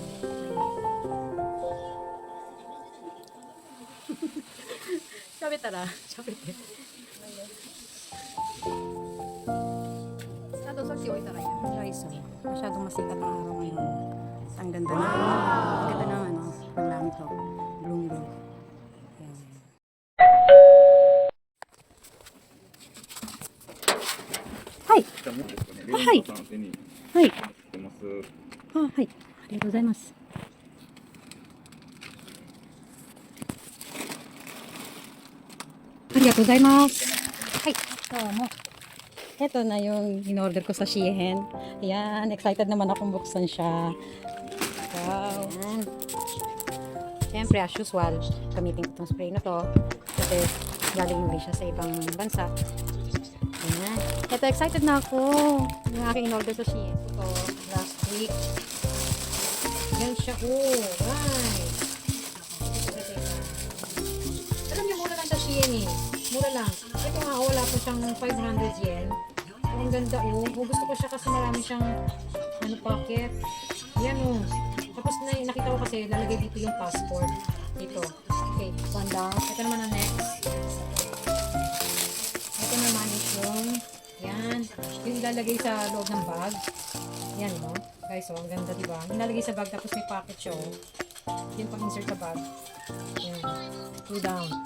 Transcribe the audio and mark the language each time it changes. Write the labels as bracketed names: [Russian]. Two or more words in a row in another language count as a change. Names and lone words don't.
[Filipino] Sabi tara. Sabi tara. Masyadong saksi o itara yan. Guys, masyadong masikat ang araw ngayon. Ang ganda na. Ang ganda na ng langit to. Bloom. [Japanese] はい。はい。はい。あ、はい。ありがとうございます。ありがとうございます。はい。どうも。 [Filipino] Ito na yung in-order ko sa Shein. Ayan. Excited naman akong buksan siya. Wow. Ayan. Siyempre, [English] as usual, [Filipino] gamitin ko itong spray na to. Kasi galing rin siya sa ibang bansa. Ayan. Ito, excited na ako. Yung aking in-order sa Shein. Ito, last week. Yan siya. [English] Oh, right. [Filipino] Alam niyo, mura lang sa Shein eh. Mura lang. Ito nga, wala po siyang 500 yen. Ang ganda oh. Gusto ko siya kasi marami siyang pocket. Yan oh. Tapos nakita ko kasi lalagay dito yung passport. Dito. [English] Okay, one down. [Filipino] Ito naman ang next. Ito naman is yan. Yung ilalagay sa loob ng bag. Yan, no? Guys, oh, ang ganda, diba? Ilalagay sa bag, tapos may pocket siya, oh. Yung pang-insert sa bag. Yan. [English] 2 down.